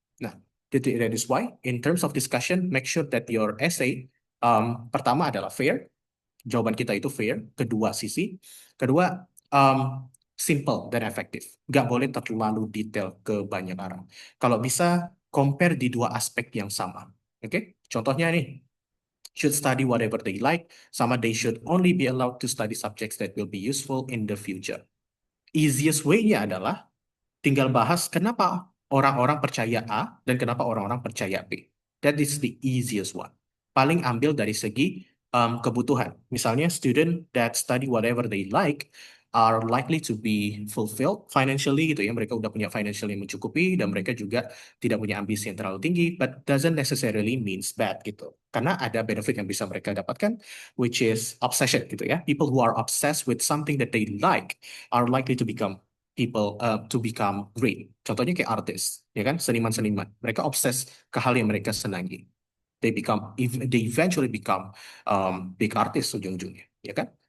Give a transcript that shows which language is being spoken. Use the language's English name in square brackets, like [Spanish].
[English] Nah, that is why in terms of discussion, make sure that your essay [Indonesian] pertama adalah fair, jawaban kita itu fair, kedua sisi, kedua simple dan efektif. Nggak boleh terlalu detail ke banyak arah. Kalau bisa compare di dua aspek yang sama. Oke? Contohnya nih, [English] should study whatever they like, sama they should only be allowed to study subjects that will be useful in the future. [Indonesian] Easiest way-nya adalah tinggal bahas kenapa orang-orang percaya A dan kenapa orang-orang percaya B. [English] That is the easiest one. [Indonesian] Paling ambil dari segi kebutuhan. Misalnya, [English] student that study whatever they like are likely to be fulfilled financially [Indonesian] gitu ya. Mereka udah punya financial yang mencukupi dan mereka juga tidak punya ambisi yang terlalu tinggi, [English] but doesn't necessarily means bad [Indonesian] gitu. Karena ada benefit yang bisa mereka dapatkan, [English] which is obsession [Indonesian] gitu ya. [English] People who are obsessed with something that they like are likely to become to become great. [Indonesian] Contohnya kayak artis, ya kan, seniman-seniman. Mereka obses ke hal yang mereka senangi. [English] They eventually become big artist [Indonesian] ujung-ujungnya, ya kan?